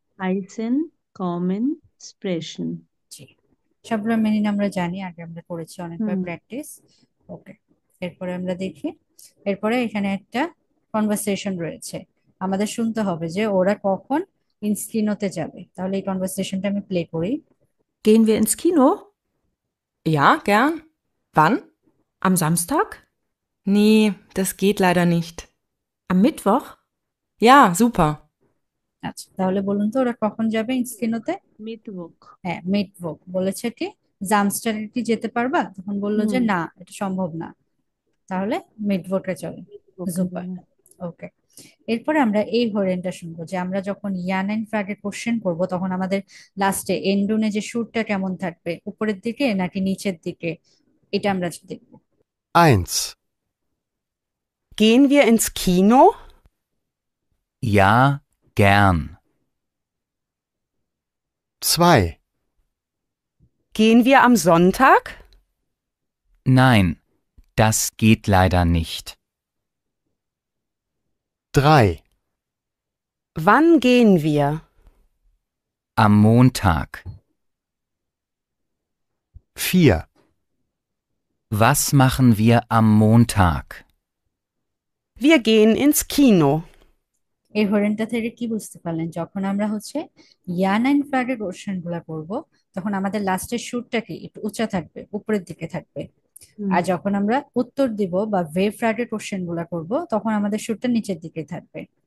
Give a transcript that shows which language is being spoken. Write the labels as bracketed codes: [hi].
[de] heißen, kommen, sprechen. [bn] জি, সবগুলো meaning আমরা জানি, আগে আমরা করেছি অনেকবার হুম প্র্যাকটিস। ওকে, এরপরে আমরা দেখি। এরপরে এখানে একটা কনভারসেশন রয়েছে, আমাদের শুনতে হবে যে ওরা কখন ইনস্কিনোতে যাবে। তাহলে এই কনভারসেশনটা আমি প্লে করি। [de] Gehen wir ins Kino? Ja, gern. Wann? Am Samstag? Nee, das geht leider nicht. Am Mittwoch? Ja, super. [bn] আচ্ছা, তাহলে বলুন তো ওরা কখন যাবে ইনস্কিনোতে? [de] Mittwoch. [bn] হ্যাঁ, মিটভোক বলেছে কি, জামস্টারে কি যেতে পারবা? তখন বললো যে হুম না, এটা সম্ভব না। তাহলে মিটভোকে চলে। [de] Mittwoch [bn] super. যাবে। ওকে, এরপরে আমরা এই হরেনটা শুনবো যে আমরা যখন ইয়ান এন্ড ফ্রাগে কোশ্চেন করব তখন আমাদের লাস্টে এন্ডুনে যে সুরটা কেমন থাকবে, উপরের দিকে নাকি নিচের দিকে, এটা আমরা দেখবো। [de] 1. Gehen wir ins Kino? Ja, gern. 2. Gehen wir am Sonntag? Nein, das geht leider nicht. 3. Wann gehen wir? Am Montag. 4. Was machen wir am Montag? Wir gehen ins Kino. [bn] এই হরেনটা থেকে কি বুঝতে পারলেন? যখন আমরা ইয়ান এন্ড ফ্রাগে কোশ্চেন গুলা করবো তখন আমাদের লাস্টের সুরটা কি একটু উঁচা থাকবে, উপরের দিকে থাকবে। হুম আর যখন আমরা উত্তর দিব বা ভে ফ্রাগে কোশ্চেন গুলা করবো তখন আমাদের সুরটা নিচের দিকে থাকবে।